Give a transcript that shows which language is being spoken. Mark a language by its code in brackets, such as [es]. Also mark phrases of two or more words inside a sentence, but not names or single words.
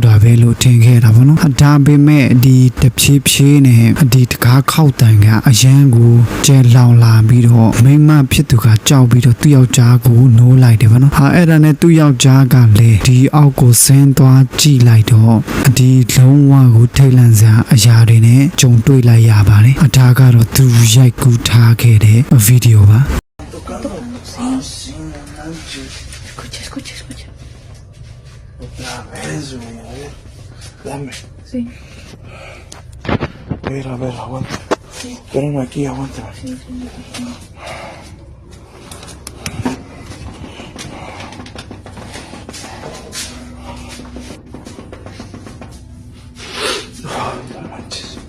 [my] တာပဲလို့ထင်ခဲ့တာဗောနော်ဒါပေမဲ့ဒီတဖြည်းဖြည်းနဲ့ဒီတကားခောက်တန်ကအရန်ကိုကျဲလောင်လာပြီးတော့မိမဖြစ်သူကကြောက်ပြီးတော့သူ့ယောက်ျားကိုနိုးလိုက်တယ်ဗောနော်အဲ့ဒါနဲ့သူ့ယောက်ျားကလည်းဒီအောက်ကိုဆင်းသွားကြည့်လိုက်တော့ဒီလုံးဝကိုထိတ်လန့်စရာအရာတွေနဲ့ကြုံတွေ့လိုက်ရပါတယ်ဒါကတော့သူရိုက်ကူးထားခဲ့တဲ့ဗီဒီယိုပါ [es] Escucha. Otra vez, güey. Dame. Sí. A ver, aguanta. Sí. Espérame aquí, aguántame. Sí. No manches.